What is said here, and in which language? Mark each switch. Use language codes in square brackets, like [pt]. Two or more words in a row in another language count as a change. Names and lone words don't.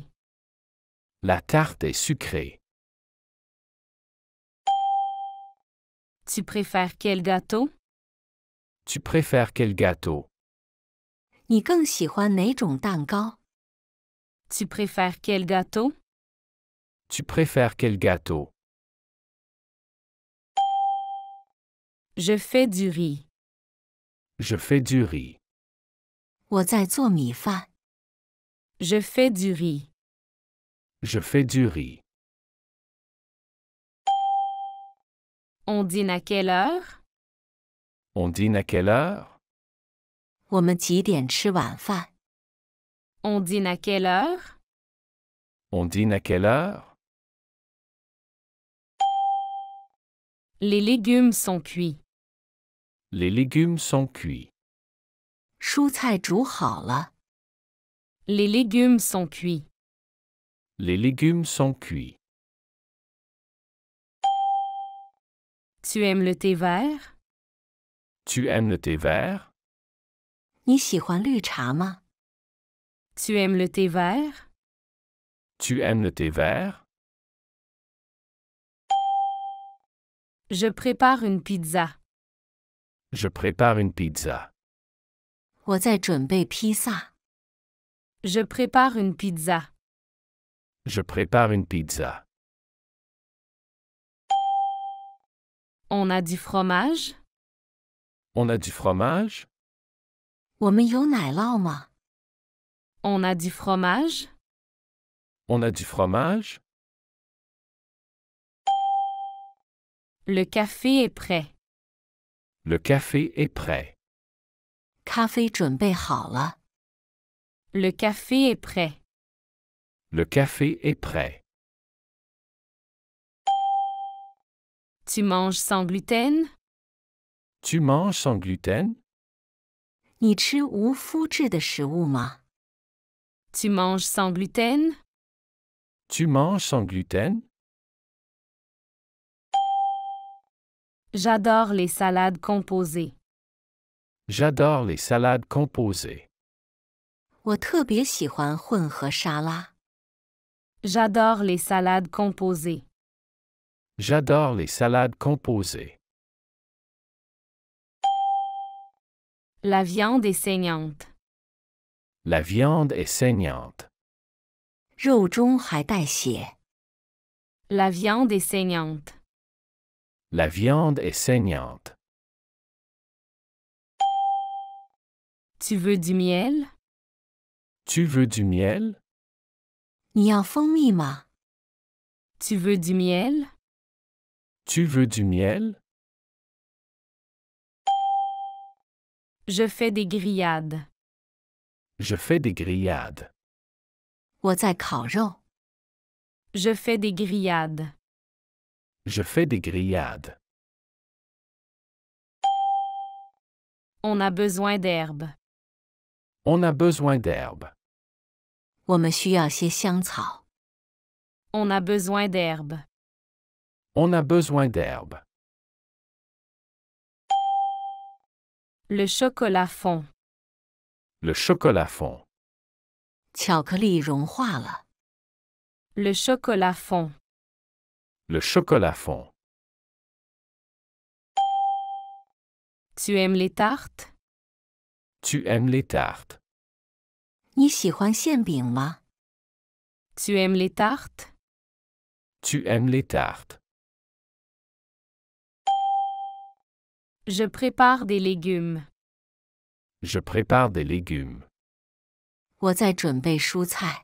[fr] La tarte est sucrée. Tu préfères quel gâteau? Tu préfères quel gâteau? [zh] 你更喜欢哪种蛋糕？ [fr] Tu préfères quel gâteau? Tu préfères quel gâteau? Je fais du riz. Je fais du riz. [zh] 我在做米饭。 [fr] Je fais du riz. Je fais du riz. On dîne à quelle heure? On dîne à quelle heure? [zh] 我们几点吃晚饭？ [fr] On dîne à quelle heure? On dîne à quelle heure? Les légumes sont cuits. Les légumes sont cuits. [zh] 蔬菜煮好了。 [fr] Les légumes sont cuits. Les légumes sont cuits. Tu aimes le thé vert? Tu aimes le thé vert? [zh] 你喜欢绿茶吗？ [fr] Tu aimes le thé vert? Tu aimes le thé vert? Je prépare une pizza. Je prépare une pizza. [zh] 我在准备披萨。 [fr] Je prépare une pizza. Je prépare une pizza. On a du fromage? On a du fromage? [zh] 我们有奶酪吗？ [fr] On a du fromage? On a du fromage? Le café est prêt. Le café est prêt. [zh] 咖啡准备好了。 [fr] Le café est prêt. Le café est prêt. Tu manges sans gluten? Tu manges sans gluten? [zh] 你吃无麸质的食物吗？ [fr] Tu manges sans gluten? Tu manges sans gluten? J'adore les salades composées. J'adore les salades composées. [zh] 我特别喜欢混合沙拉。 [fr] J'adore les salades composées. J'adore les salades composées. La viande est saignante. La viande est saignante. [zh] 肉中还带血。 [fr] La viande est saignante. La viande est saignante. Tu veux du miel? Tu veux du miel? [zh] 你要蜂蜜吗？ [fr] Tu veux du miel? Tu veux du miel? Je fais des grillades. Je fais des grillades. [zh] 我在烤肉。 [fr] Je fais des grillades. Je fais des grillades. On a besoin d'herbes. On a besoin d'herbes. [zh] 我们需要些香草。 [fr] On a besoin d'herbes. On a besoin d'herbes. Le chocolat fond. Le chocolat fond. [zh] 巧克力融化了。 [fr] Le chocolat fond. Le chocolat fond. Tu aimes les tartes? Tu aimes les tartes? [zh] 你喜欢馅饼吗？ [fr] Tu aimes les tartes? Tu aimes les tartes? Je prépare des légumes. Je prépare des légumes. [zh] 我在准备蔬菜。